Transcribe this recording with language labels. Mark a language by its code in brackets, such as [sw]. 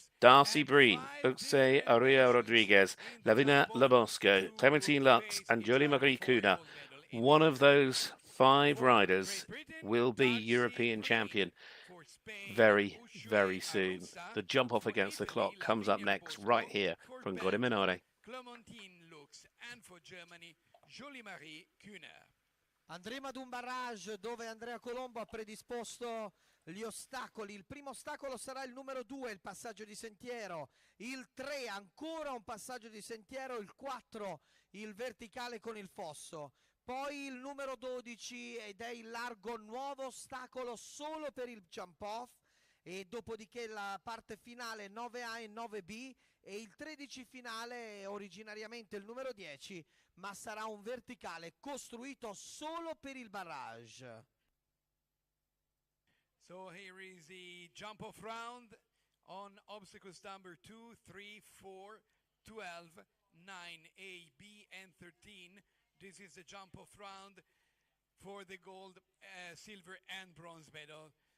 [en] Darcy Breen, Uxe Aria Rodriguez, Lavina Labosco, Clementine Lux and Jolie Marie Kuna. One of those 5 riders will be European champion very, very soon. The jump off against the clock comes up next right here from Gorla Minore. Clementine Lux, and for Germany, Jolie Marie Kuna. [it] Andremo ad un barrage dove Andrea Colombo ha predisposto gli ostacoli. Il primo ostacolo sarà il numero 2, il passaggio di sentiero. Il 3, ancora un passaggio di sentiero. Il 4, il verticale con il fosso. Poi il numero 12 ed è il largo, nuovo ostacolo solo per il jump off. E dopodiché la parte finale 9A e 9B. E il 13 finale, originariamente il numero 10, ma sarà un verticale costruito solo per il barrage. [en] So here is the jump off round on obstacles number 2, 3, 4, 12, 9, A, B and 13. This is the jump off round for the gold, silver and bronze medal.